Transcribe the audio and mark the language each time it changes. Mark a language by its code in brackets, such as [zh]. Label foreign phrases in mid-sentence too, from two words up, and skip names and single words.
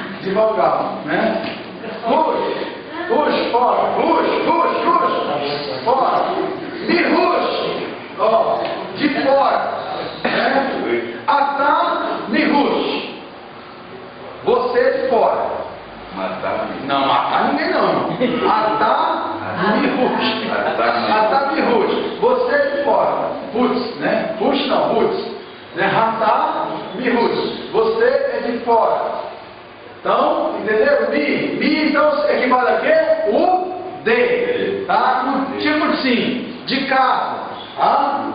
[pt] De vogal, né? Rush, fora. Rush, fora. [he] מ חוץ, [pt] ó, de fora, né? [he] אתם מ חוץ. [pt] Você de fora. Matar. Não, matar ninguém não. [he] אתם מ חוץ. אתם מ חוץ. [pt] Você de fora. Putz, né? Push não, putz. Né? [he] אתם מ חוץ. [pt] Você é de fora. Então, entendeu? Mi, então, equivale a quê? O de. Tá? Tipo sim, de casa. Tá?